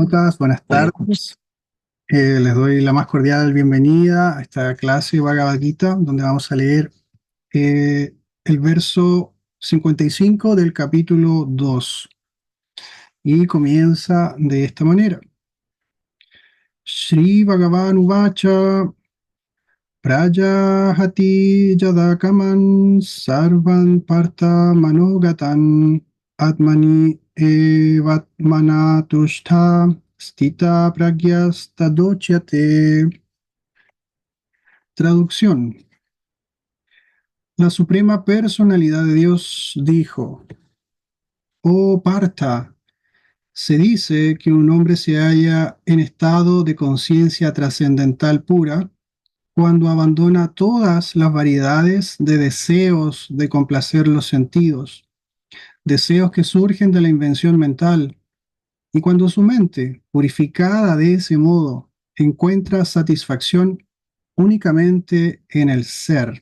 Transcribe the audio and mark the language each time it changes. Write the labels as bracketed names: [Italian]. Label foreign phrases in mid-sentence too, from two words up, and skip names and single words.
[Spanish] devotas, buenas podía escuchar. tardes. Les doy la más cordial bienvenida a esta clase Bhagavad Gita, donde vamos a leer el verso 55 del capítulo 2. Y comienza de esta manera. [Sanskrit] श्री भगवान उवाच प्रजहाति यदाकामान् सर्वान् पार्थ मनोगतान् आत्मनि एवात्मना तुष्ट स्थित प्रज्ञस्तदोच्यते. [Spanish] Traducción. La Suprema Personalidad de Dios dijo: Oh Partha, se dice que un hombre se halla en estado de conciencia trascendental pura cuando abandona todas las variedades de deseos de complacer los sentidos, deseos que surgen de la invención mental, y cuando su mente, purificada de ese modo, encuentra satisfacción únicamente en el ser.